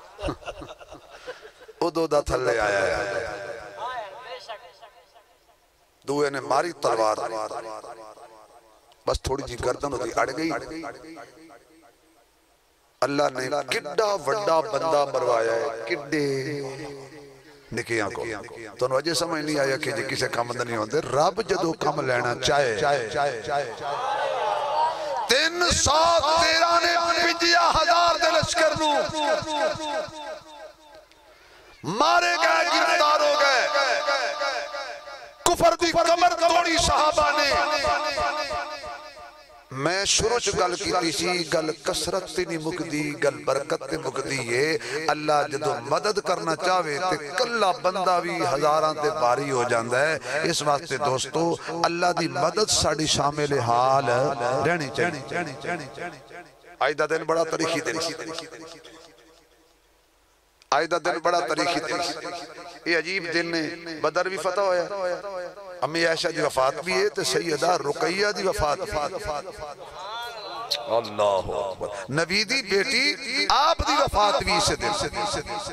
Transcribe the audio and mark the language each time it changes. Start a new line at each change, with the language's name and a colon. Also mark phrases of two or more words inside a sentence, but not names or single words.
Punjabi: او دو دا تھلے آیا ہے دوئے نے ماری تلوار بس تھوڑی جی گردن ہوتی اڑ گئی اللہ نے کڈا وڈا بندہ مروایا ہے کڈے نکیاں کو تو وجہ سمجھ نہیں آیا کہ جی کسے کام نہیں ہوندے رب جدو کم لینا چاہے 313 نے 50,000 دے لشکر نو مارے گئے گرفتار ہو گئے کفر دی کمر توڑی صحابہ نے میں شروع چ گل کی سی گل کسرت تے نہیں مکدی گل برکت تے مکدی ہے اللہ جدو مدد کرنا چاہے تے کلا بندہ بھی ہزاراں تے باری ہو جاندا ہے اس واسطے دوستو اللہ دی مدد ساڈی شامل حال رہنی چاہیے آج دا دن بڑا تاریخی دن آج دا دن بڑا تاریخی دن یہ عجیب دن نے بدر بھی فتح ہویا امی عائشہ دی وفات بھی ہے تو سیدہ رقیہ دی وفات
Arabic: اللہ اکبر
Punjabi: نبی دی بیٹی آپ دی وفات بھی اسے دن